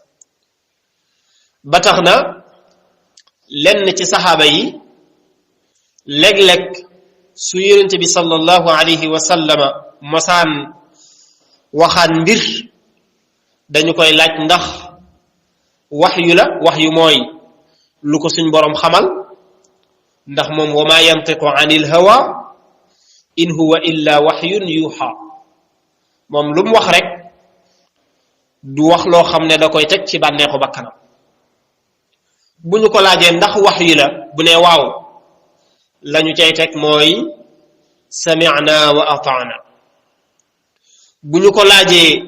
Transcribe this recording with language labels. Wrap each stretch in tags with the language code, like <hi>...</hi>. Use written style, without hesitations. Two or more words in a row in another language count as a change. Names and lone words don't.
<wo>ba tax na lenn ci saxaaba yi léeg-léeg su yonent bi</wo> <ar>صلى الله عليه وسلم</ar> <wo>mosaan waxaan mbir dañu koy laaj ndax waxyu la waxyu mooy lu ko suñ boroom xamal ndax moom</wo> <ar>وما ينطق عن الهوى إن هو إلا وحي يوحى</ar> <wo>moom lu mu wax rek du wax loo xam ne da koy teg ci bànneexu bakkanam bu ñu ko laajee ndax wax yi la bu ne waaw lañu cay teg mooy</wo> <ar>سمعنا وأطعنا</ar> <wo>bu ñu ko laajee</wo>